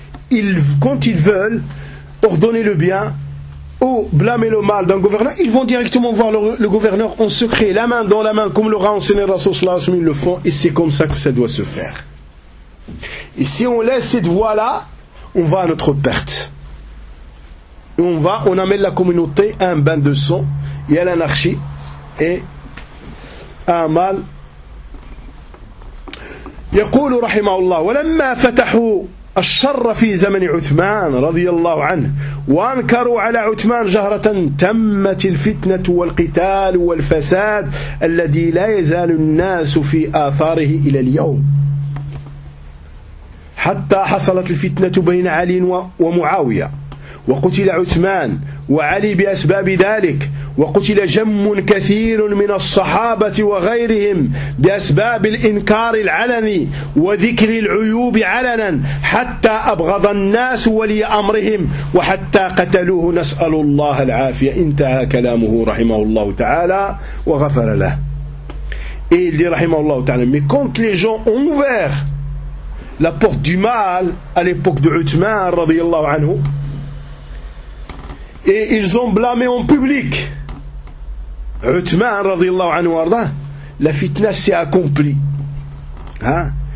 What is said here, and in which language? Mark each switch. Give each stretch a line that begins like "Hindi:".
French: Ils, quand ils veulent ordonner le bien ou blâmer le mal d'un gouverneur, ils vont directement voir le gouverneur en secret, la main dans la main, comme l'aura enseigné le Rasoul Sallallahu Alaihi Wasallam, ils le font, et c'est comme ça que ça doit se faire. Et si on laisse cette voie-là, on va à notre perte. Et on amène la communauté à un bain de sang, et à l'anarchie, et à un mal.
Arabic: يقول رحمه الله ولما فتحوا الشر في زمن عثمان رضي الله عنه وأنكروا على عثمان جهرة تمت الفتنة والقتال والفساد الذي لا يزال الناس في آثاره إلى اليوم حتى حصلت الفتنة بين علي ومعاوية وقتل عثمان وعلي بأسباب ذلك وقتل جم كثير من الصحابة وغيرهم بأسباب الإنكار العلني وذكر العيوب علنا حتى أبغض الناس ولي أمرهم وحتى قتلوه نسأل الله العافية. انتهى كلامه رحمه الله تعالى وغفر له.
French: Il dit
Arabic: رحمه الله تعالى
French: mais quand les gens ont ouvert la porte du mal à l'époque de Uthman
Arabic: رضي الله عنه
French: et ils ont blâmé en public Uthman radiallahu anhu arda, la fitna s'est accomplie, hein?